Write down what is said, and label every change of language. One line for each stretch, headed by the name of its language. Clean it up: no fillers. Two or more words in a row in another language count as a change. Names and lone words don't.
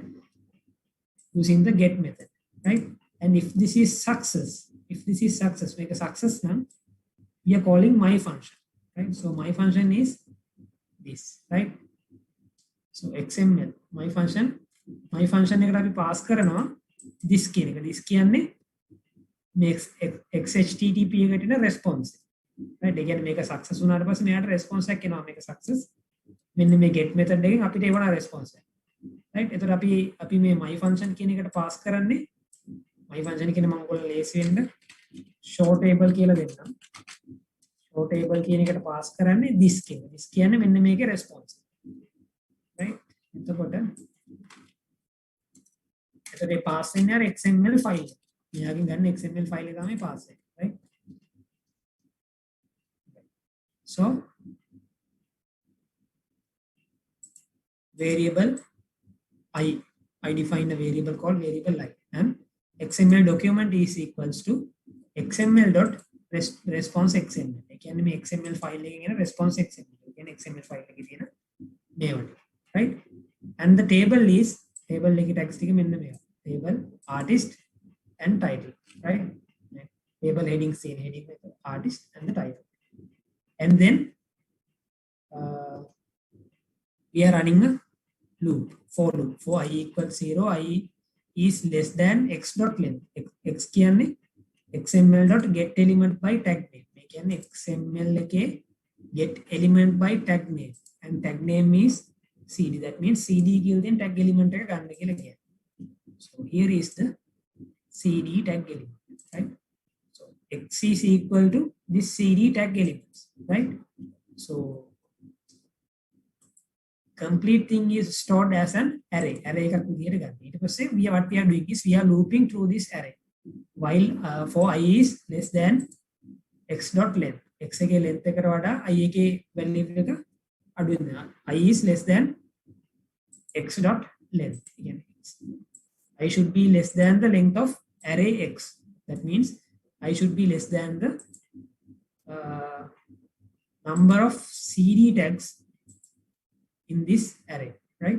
English: Using the get method, right? And if this is success, make a success now, we are calling my function, right? So my function is this, right? So XML, my function eකට pass කරනවා this
Sinhala: කියන එක.
English: This කියන්නේ makes XHTTP
Sinhala: එකට එන
English: response, right?
Sinhala: ඒ කියන්නේ මේක success වුණාට පස්සේ මෙයාට response එකක් එනවා. මේක success මෙන්න මේ
English: get method
Sinhala: එකෙන් අපිට එවන response එක, right? එතකොට අපි මේ
English: my function
Sinhala: කියන එකට pass කරන්නේ
English: my function
Sinhala: කියන මම ඔයගොල්ලෝ ලේසි වෙන්න
English: show table
Sinhala: කියලා දෙන්නම්.
English: show table
Sinhala: කියන එකට pass කරන්නේ this කියන. this කියන්නේ මෙන්න මේකේ
English: response, right?
Sinhala: එතකොට pass වෙන්නේ අර
English: XML file.
Sinhala: මෙයාගෙන් ගන්න
English: XML file
Sinhala: එක තමයි pass වෙන්නේ,
English: right? So variable I define a variable called variable I, and XML document is equals to XML dot response XML.
Sinhala: කියන්නේ මේ
English: XML file
Sinhala: එකකින් එන
English: response XML.
Sinhala: කියන්නේ
English: XML file
Sinhala: එකේ තියෙන මේවට,
English: right? And the table is table එකේ text
Sinhala: එක මෙන්න මේවා.
English: Table artist and title, right? Table heading scene heading artist and the title. And then we are running a loop, for loop. For I equals 0, I is less than x dot length. X කියන්නේ XML dot get element by tag name.
Sinhala: මේ කියන්නේ
English: XML එකේ get element by tag name, and tag name is cd. That means cd කියන tag element
Sinhala: එක ගන්න කියලා කියන්නේ.
English: So here is the cd tag element, right? So x is equal to this cd tag elements, right? So complete thing is stored as an array.
Sinhala: Array එකක් විදියට ගන්න. ඊට පස්සේ
English: what we are doing is we are looping through this array while for I is less than x dot length.
Sinhala: X එකේ length එකට වඩා I එකේ value එක අඩු වෙනවා.
English: I is less than x dot length. Again, I should be less than the length of array x. That means I should be less than the number of cd tags in this array, right?